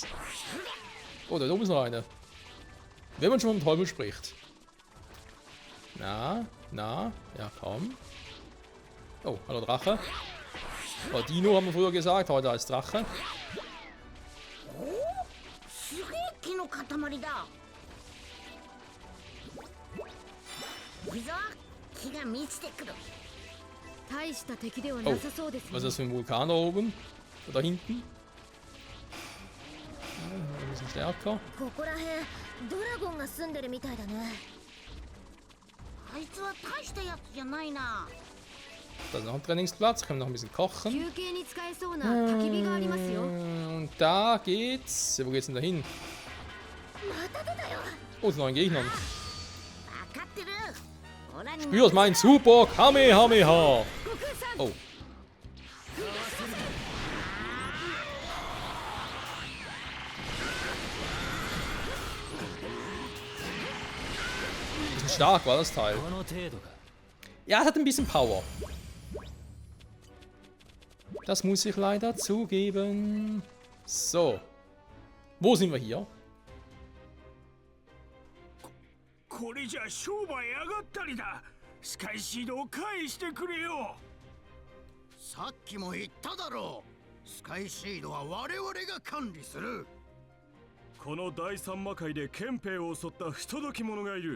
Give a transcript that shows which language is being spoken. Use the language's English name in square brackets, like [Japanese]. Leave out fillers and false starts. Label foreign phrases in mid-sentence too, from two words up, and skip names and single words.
[German] Oh, da oben ist noch eine. Wenn man schon mit dem Teufel spricht. Na. Ja, komm. Oh, hallo Drache. Oh, Dino haben wir früher gesagt. Heute als Drache. [Japanese] の塊だ。行くぞ。木が満ちてくる。大した敵ではなさそうですね。 [German] Was ist das für ein Vulkan da oben? Oder hinten? Ein bisschen stärker. [Japanese] ここらへんドラゴンが住んでるみたいだね。あいつは大したやつじゃないな。 [German] Da ist noch ein Trainingsplatz, können wir noch ein bisschen kochen. [Japanese] 休憩に使えそうな焚き火がありますよ。 [German] Und da geht's. Ja, wo geht's denn da hin? [Japanese] また出たよ。 [German] Oh, zu neuen Gegnern. [Japanese] 分かってる。オラに [German] Spürst mein Super Kamehameha. [Japanese] 悟空さん。 [German] Oh. Bisschen stark war das Teil. Ja, es hat ein bisschen Power. Das muss ich leider zugeben. So. Wo sind wir hier? [Japanese] これじゃ商売上がったりだ。スカイシードを返してくれよ。さっきも言っただろう。スカイシードは我々が管理する。この第三魔界で憲兵を襲った不届き者がいる。